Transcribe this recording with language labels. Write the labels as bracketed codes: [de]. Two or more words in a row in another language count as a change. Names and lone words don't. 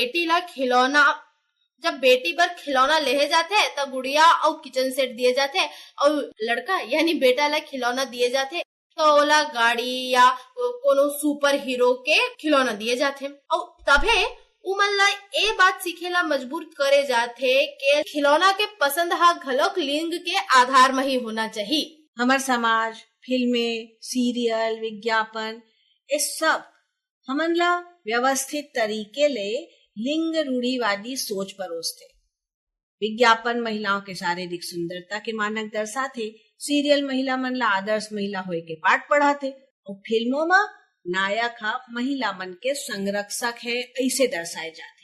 [hne] जब बेटी बर खिलौना लेहे जाते तब गुड़िया और [en] kitchen set [hne] दिए जाते और लड़का यानी बेटा ला खिलौना दिए जाते तो ओला गाड़ी या कोनो [en] super hero [hne] के खिलौना दिए जाते और तभे उमन ला ए बात सीखेला मजबूर करे जाते के खिलौना के पसंद हा घलोक लिंग के आधार में ही होना चाहिए। हमार समाज, फिल्में, सीरियल, विज्ञापन ये सब हमन ला व्यवस्थित तरीके ले लिंग रूढ़िवादी सोच परोसते। विज्ञापन महिलाओं के शारीरिक सुंदरता के मानक दर्शाते, सीरियल महिला मन ला आदर्श महिला होए के पाठ पढ़ाते और फिल्मों में नायक हा महिला मन के संरक्षक है ऐसे दर्शाए जाते।